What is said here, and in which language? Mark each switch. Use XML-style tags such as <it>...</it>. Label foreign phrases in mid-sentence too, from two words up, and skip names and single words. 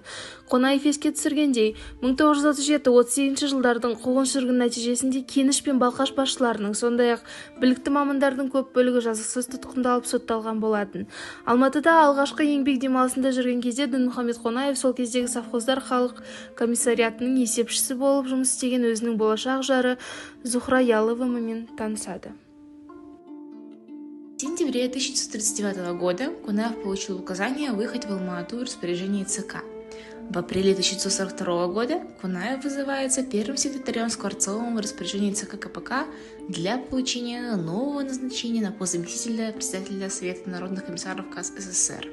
<kk>Қонаев еске түсіргендей, 1937-38 жылдардың қуғын-сүргін нәтижесінде Кеніш пен Балқаш басшыларының, сондай-ақ білікті мамандардың көп бөлігі жазықсыз тұтқындалып сотталған болатын. Алматыда алғашқы еңбек демалысында жүрген кезде Дінмұхамед Қонаев сол кездегі совхоздар халық комиссариатының есепшісі болып жұмыс істеген өзінің болашақ жары Зухра Яловамен танысады.</kk> <ru>В сентябре 1939 года Кунаев получил указание выехать в Алма-Ату в распоряжении ЦК. В апреле 1942 года Кунаев вызывается первым секретарем Скворцовым в распоряжении ЦК КПК для получения нового назначения на пост заместителя председателя Совета народных комиссаров КАС СССР.</ru>